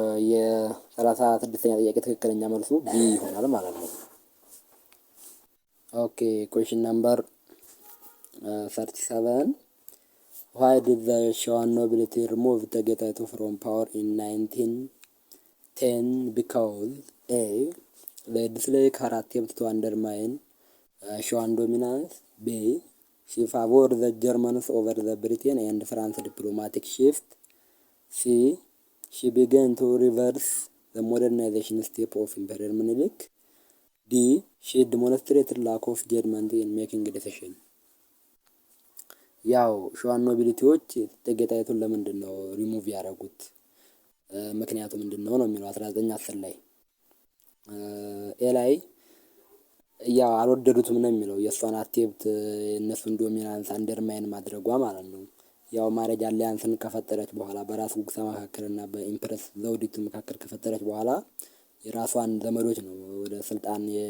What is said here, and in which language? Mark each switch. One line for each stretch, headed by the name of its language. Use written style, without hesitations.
Amharic: የ36ኛ ጥያቄ ትክክለኛ መልሱ ቢ ይሆናል ማለት ነው። ኦኬ ኩዌሽን ነምበር 37
English: why did the Shoan nobility remove Etage Taitu from power in 1910? Because A. they dislike her attempt to undermine Shoan dominance. B. she favored the Germans over the Britain and France diplomatic shift. C. she began to reverse the modernization step of Imperial Menelik. D. ሺ ዲሞንስትሬትድ ላክ ኦፍ ጀጅመንት ኢን ሜኪንግ ዲሲሽን።
Amharic: ያው ሸዋን ኖቢሊቲዎች እቴጌ ጣይቱን ለምንድን ነው ሪሙቭ ያደረጉት? ምክንያቱ ምንድን ነው ነው የሚለው 1910 ላይ ኤ ላይ ያው አልወደዱትም ነው የሚለው የእሷን አቴምፕት እነሱን ዶሚናንስ አንደርማይን ማድረጓ ማለት ነው። ያው ማሬጅ አሊያንስን ከፈጠረች በኋላ በራስ ጉግሳ መካከል እና በኢምፕረስ ዘውዲቱ መካከል ከፈጠረች በኋላ የራሷን ዘመዶች ነው ወደ ስልጣን